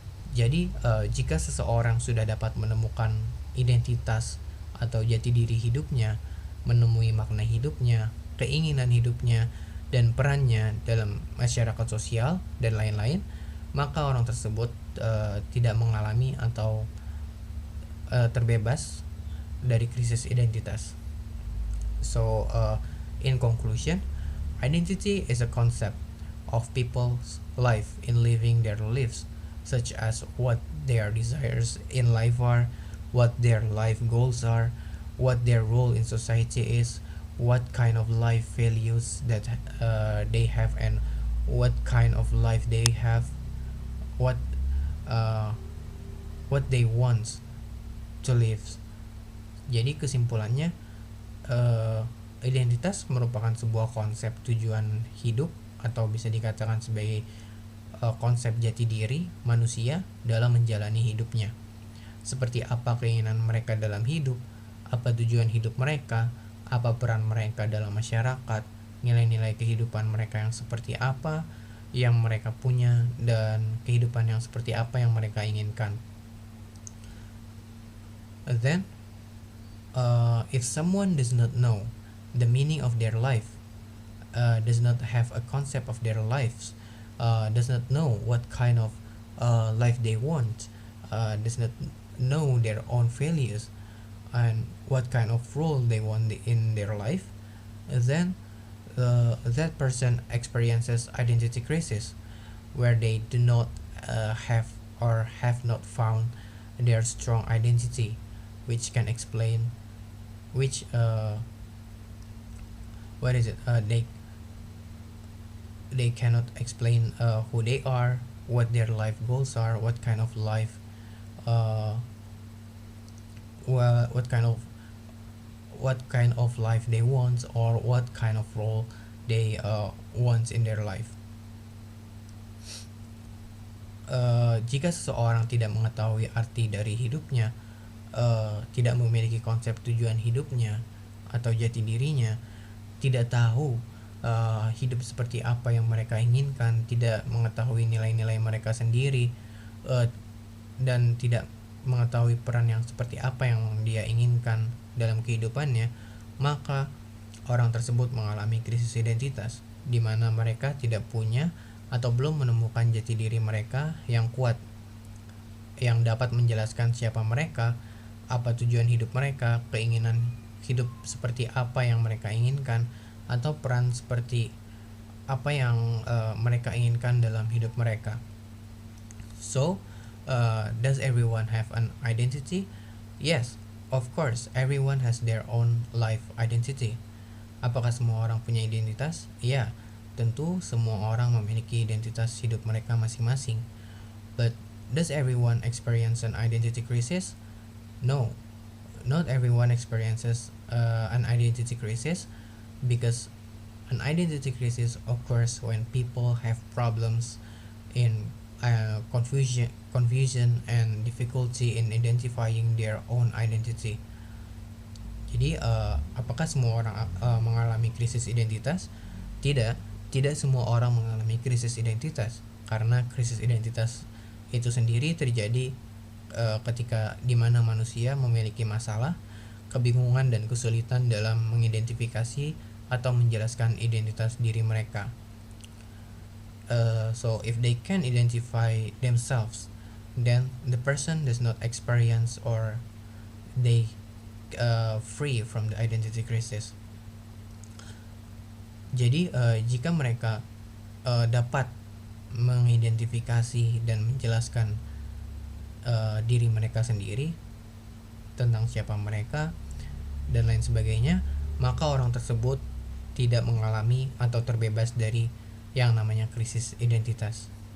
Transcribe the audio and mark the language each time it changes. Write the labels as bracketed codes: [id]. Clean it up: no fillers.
[id] Jadi jika seseorang sudah dapat menemukan identitas atau jati diri hidupnya, menemui makna hidupnya, keinginan hidupnya, dan perannya dalam masyarakat sosial dan lain-lain, maka orang tersebut tidak mengalami atau terbebas dari krisis identitas. [en] So, in conclusion, identity is a concept of people's life in living their lives, such as what their desires in life are, what their life goals are, what their role in society is, what kind of life values that they have, and what kind of life they have, what they want to live. [id] Jadi kesimpulannya, identitas merupakan sebuah konsep tujuan hidup, atau bisa dikatakan sebagai konsep jati diri manusia dalam menjalani hidupnya. Seperti apa keinginan mereka dalam hidup, apa tujuan hidup mereka, apa peran mereka dalam masyarakat, nilai-nilai kehidupan mereka yang seperti apa, yang mereka punya dan kehidupan yang seperti apa yang mereka inginkan. [en] Then, if someone does not know the meaning of their life, does not have a concept of their lives, does not know what kind of life they want, does not know their own values and what kind of role they want in their life, then that person experiences identity crisis, where they do not have or have not found their strong identity, which can explain which what is it they cannot explain who they are, what their life goals are, what kind of life uh, what kind of life they want, or what kind of role they want in their life. [id] Jika seseorang tidak mengetahui arti dari hidupnya, tidak memiliki konsep tujuan hidupnya atau jati dirinya, tidak tahu hidup seperti apa yang mereka inginkan, tidak mengetahui nilai-nilai mereka sendiri, dan tidak mengetahui peran yang seperti apa yang dia inginkan dalam kehidupannya, maka orang tersebut mengalami krisis identitas, di mana mereka tidak punya atau belum menemukan jati diri mereka yang kuat, yang dapat menjelaskan siapa mereka, apa tujuan hidup mereka, keinginan hidup seperti apa yang mereka inginkan, atau peran seperti apa yang mereka inginkan dalam hidup mereka. [en] So, does everyone have an identity? Yes, of course, everyone has their own life identity. [id] Apakah semua orang punya identitas? Ya, tentu semua orang memiliki identitas hidup mereka masing-masing. [en] But does everyone experience an identity crisis? No, not everyone experiences an identity crisis, because an identity crisis occurs when people have problems in confusion and difficulty in identifying their own identity. [id] Jadi apakah semua orang mengalami krisis identitas? Tidak semua orang mengalami krisis identitas, karena krisis identitas itu sendiri terjadi ketika dimana manusia memiliki masalah, kebingungan dan kesulitan dalam mengidentifikasi atau menjelaskan identitas diri mereka. [en] So if they can identify themselves, then the person does not experience or they free from the identity crisis. [id] Jadi jika mereka dapat mengidentifikasi dan menjelaskan diri mereka sendiri, tentang siapa mereka dan lain sebagainya, maka orang tersebut tidak mengalami atau terbebas dari yang namanya krisis identitas.